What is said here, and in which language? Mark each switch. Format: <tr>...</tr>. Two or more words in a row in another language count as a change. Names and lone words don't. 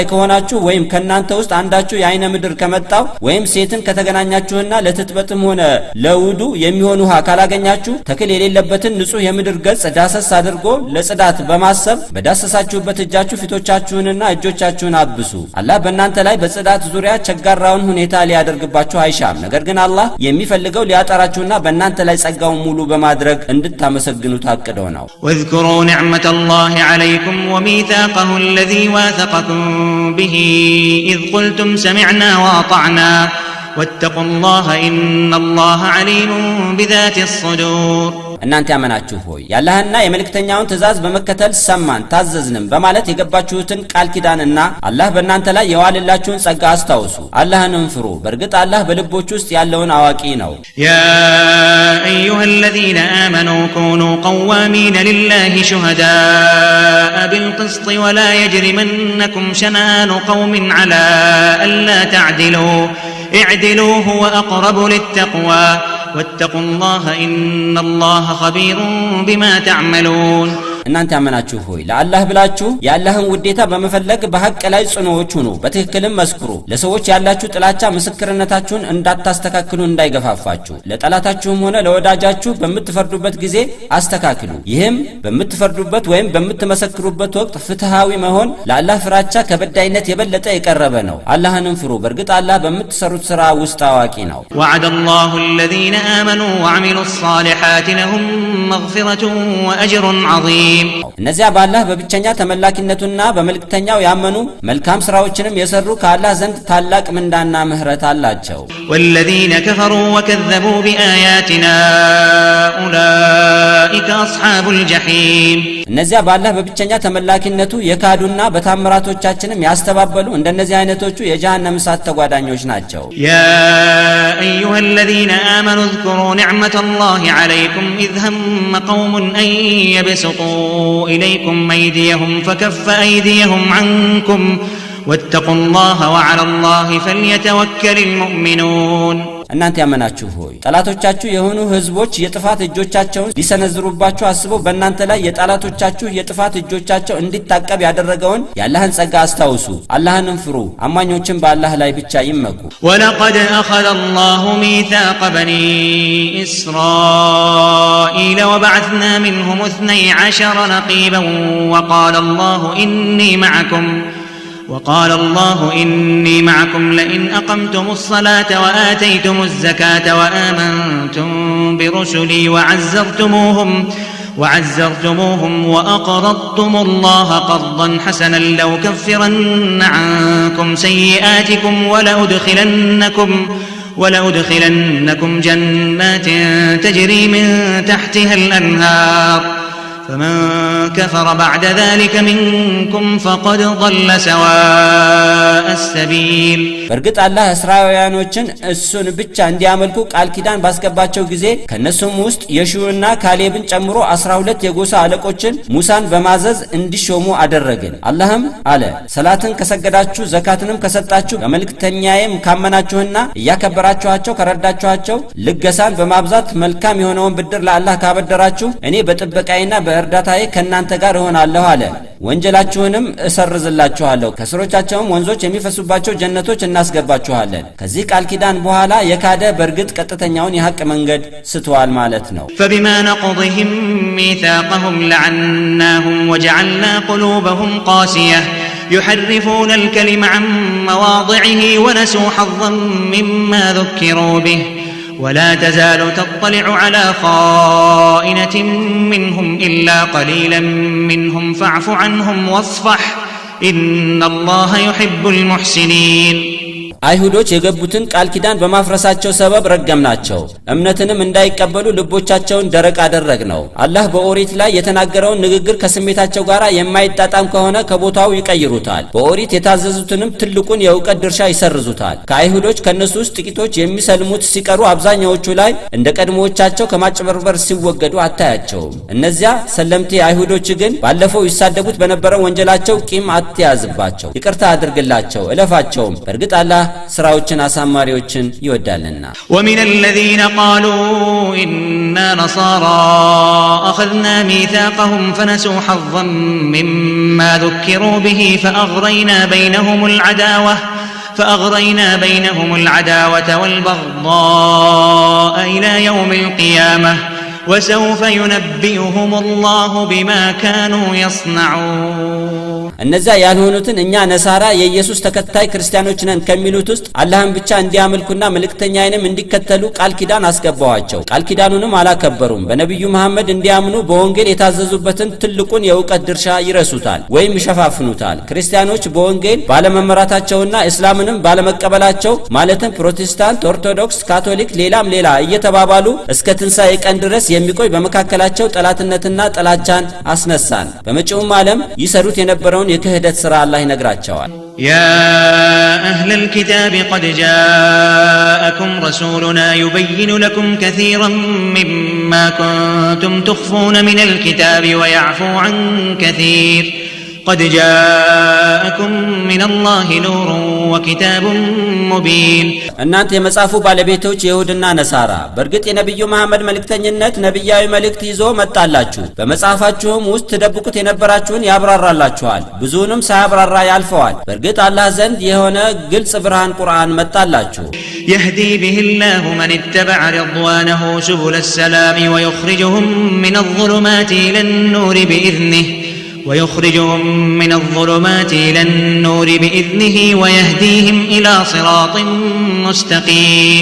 <am>ከሆናችሁ ወይም ከናንተ ውስጥ አንዳችሁ የአይነ ምድር ከመጣው ወይም ሴትን ከተገናኛችሁና ለትጥበትም ሆነ ለውዱ የሚሆን ውሃ ካላገኛችሁ ተክል የሌለበትን ንጹህ የምድር ገጽ ዳሰስ አድርጎ ለጽዳት ማሰብ በዳሰሳችሁበት እጃችሁ ፊቶቻችሁንና እጆቻችሁን አብሱ አላህ በእናንተ ላይ በጽዳት ዙሪያ ቸጋራውን ሁኔታ ሊያደርግባችሁ አይሻም ነገር ግን አላህ የሚፈልገው ሊያጠራችሁና በእናንተ ላይ ጸጋውን ሙሉ በማድረግ እንድታመሰግኑት አቅዶ ነው</am> <ar>واذكروا نعمة الله عليكم وميثاقه الذي واثقكم به إذ قلتم سمعنا وأطعنا واتقوا الله إن الله عليم بذات الصدور</ar> <am>እናንተ ያመናችሁ ሆይ ያላህና የመልእክተኛውን ትእዛዝ በመከተል ሰማን ታዘዝንም በማለት የገባችሁትን ቃል ኪዳንና አላህ በእናንተ ላይ የዋለላችሁን ጸጋ አስታውሱ አላህንም ፍሩ በእርግጥ አላህ በልቦች ውስጥ ያለውን አዋቂ ነው</am> <ar>يا أيها الذين آمنوا كونوا قوامين لله شهداء بالقسط ولا يجرمنكم شنآن قوم على ألا تعدلوا اعدلوا هو أقرب للتقوى واتقوا الله إن الله خبير بما تعملون</ar> <am>እናንተ ያመናችሁ ሆይ ለአላህ ብላችሁ የአላህን ውዴታ በመፈለግ በሐቅ ላይ ጽኑዎች ሁኑ በትክክልም መስክሩ ለሰዎች ያላችሁ ጥላቻ ምስክርነታችሁን እንዳታስተካክሉ እንዳይገፋፋችሁ ለጠላታችሁም ሆነ ለወዳጃችሁ በመትፈርዱበት ጊዜ አስተካክሉ ይህም በመትፈርዱበት ወይም በመትመሰክሩበት ወቅት ፍትሃዊ መሆን ለአላህ ፍራቻ ከበዳይነት የበለጠ የቀረበ ነው አላህንም ፍሩ በእርግጥ አላህ በመትሰሩት ሥራ ውስጥ አዋቂ ነው</am> <ar>وعد الله الذين آمنوا وعملوا الصالحات لهم مغفرة وأجر عظيم</ar> <am>እነዚያ በአላህ በብቸኛ ተመላኪነቱና በመልእክተኛው ያመኑ መልካም ስራዎችንም የሰሩ ከአላህ ዘንድ ታላቅ ምንዳና ምህረት አላቸው</am> <ar>والذين كفروا وكذبوا بآياتنا أولئك أصحاب الجحيم</ar> <am>እነዚያ በአላህ በብቸኛ ተመላኪነቱ የካዱና በታምራቶቻችንም ያስተባበሉ እንደነዚህ አይነቶቹ የጀሃነም እሳት ተጓዳኞች ናቸው</am> <ar>يا أيها الذين آمنوا اذكروا نعمة الله عليكم إذ هم قوم أن يبسطوا إليكم أيديهم فكف أيديهم عنكم واتقوا الله وعلى الله فليتوكل المؤمنون</ar> <am>እናንተ ያመናችሁ ሆይ ጠላቶቻችሁ የሆኑ ህዝቦች የጥፋት እጆቻቸውን ሊሰነዝሩባችሁ አስበው በእናንተ ላይ የጠላቶቻችሁ የጥፋት እጆቻቸው እንዲታቀብ ያደረገውን የአላህን ጸጋ አስታውሱ አላህንም ፍሩ አማኞችን በአላህ ላይ ብቻ ይመኩ</am> <ar>ولقد أخذ الله ميثاق بني إسرائيل وبعثنا منهم 12 نقيبا وقال الله إني معكم لئن أقمتم الصلاة وآتيتم الزكاة وآمنتم برسلي وعزرتموهم وأقرضتم الله قرضا حسنا لأكفرن عنكم سيئاتكم ولأدخلنكم جنات تجري من تحتها الأنهار فمن كفر بعد ذلك منكم فقد ضل سواء السبيل</ar> <am>በርግጥ አላህ እስራኤላውያኖችን እሱን ብቻ እንዲያመልኩ ቃል ኪዳን ባስገባቸው ጊዜ ከነሱም ውስጥ የሹዕና ካሌብን ጨምሮ 12 የጎሳ አለቆችን ሙሳን በማዘዝ እንዲሾሙ አደረግን አላህም አለ ሰላትን ከሰገዳችሁ ዘካትንም ከሰጣችሁ በመልእክተኛዬም ካመናችሁና እያከበራችኋቸው ከረዳችኋቸው ልገሳን በማብዛት መልካም የሆነውን ብድር ለአላህ ካበደራችሁ እኔ በጥበቃዬና በእርዳታዬ ከናንተ ጋር እሆናለሁ አለ ወንጀላችሁንም እሰርዝላችኋለሁ ከስሮቻቸውም ወንዞች የሚፈሱባቸው ጀነቶች እናስገባችኋለን ከዚህ ቃል ኪዳን በኋላ የካደ በርግጥ ቀጥተኛውን የሐቅ መንገድ ስተዋል ማለት ነው</am> <ar>فبما نقضهم ميثاقهم لعناهم وجعلنا قلوبهم قاسية يحرفون الكلم عن مواضعه ونسوا حظا مما ذكروا به ولا تزال تطلع على خائنة منهم إلا قليلا منهم فاعف عنهم واصفح إن الله يحب المحسنين</ar> <am>አይሁዶች የገቡትን ቃል ኪዳን በማፍረሳቸው ሰበብ ረገምናቸው እምነትንም እንዳይቀበሉ ልቦቻቸውን ደረቅ አደረግነው አላህ በኦሪት ላይ የተናገረውን ንግግር ከስሜታቸው ጋር የማይጣጣም ከሆነ ከቦታው ይቀይሩታል በኦሪት የታዘዙትንም ትልቁን የእውቀት ድርሻ ይሰርዙታል ከአይሁዶች ከነሱ ውስጥ ጥቂቶች የሚሰልሙት ሲቀሩ አብዛኛዎቹ ላይ እንደ ቀድሞዎቻቸው ከማጭበርበር ሲወገዱ አታያቸውም እነዚያ ሰለምቴ አይሁዶች ግን ባለፈው ይሳደቡት በነበረው ወንጀላቸው ቂም አትያዝባቸው ይቅርታ አድርግላቸው እለፋቸውም በርግጥ አላህ ስራዎችን አሳማሪዎችን ይወዳልና</am> <ar>ومن الذين قالوا إنا نصارى أخذنا ميثاقهم فنسوا حظا مما ذكروا به فأغرينا بينهم العداوة والبغضاء إلى يوم القيامة وسوف ينبئهم الله بما كانوا يصنعون</ar> <am>እነዛ ያልሆኑትን እኛ ነሳራ የኢየሱስ ተከታይ ክርስቲያኖች ነን ከሚሉት ውስጥ አላህን ብቻ እንዲያመልኩና መልእክተኛዬንም እንዲከተሉ ቃል ኪዳን አስገባዋቸው ቃል ኪዳኑንም አላከበሩም በነብዩ መሐመድ እንዲያምኑ በወንጌል የታዘዙበትን ትልቁን የእውቀት ድርሻ ይረሱታል ወይም ይሸፋፍኑታል ክርስቲያኖች በወንጌል ባለመመራታቸውና እስላምንም ባለመቀበላቸው ማለትም ፕሮቴስታንት ኦርቶዶክስ ካቶሊክ ሌላ እየተባባሉ እስከ ትንሣኤ ቀን ድረስ የሚቆይ በመካከላቸው ጠላትነትና ጥላቻን አስነሳን በመጪውም ዓለም ይሰሩት የነበረውን የክህደት ሥራ አላህ ይነግራቸዋል</am> <ar>يا أهل الكتاب قد جاءكم رسولنا يبين لكم كثيرا مما كنتم تخفون من الكتاب ويعفو عن كثير قد جاءكم من الله نور وكتاب مبين</ar> <am>እናንተ የመጻፉ ባለቤቶች ይሁድና ነሳራ በርግጥ የነብዩ መሐመድ መልእክተኝነት ነብያዊ መልእክት ይዞ መጣላችሁ በመጻፋችሁም ውስጥ ተደብቁት የነበራችሁን ያብራራላችኋል ብዙንም ሳያብራራ ያልፈዋል በርግጥ አላህ ዘንድ የሆነ ግልጽ ብርሃን ቁርአን መጣላችሁ</am> <ar>يهدي به الله من اتبع رضوانه سبل السلام ويخرجهم من الظلمات إلى النور بإذنه ويهديهم إلى صراط مستقيم</ar>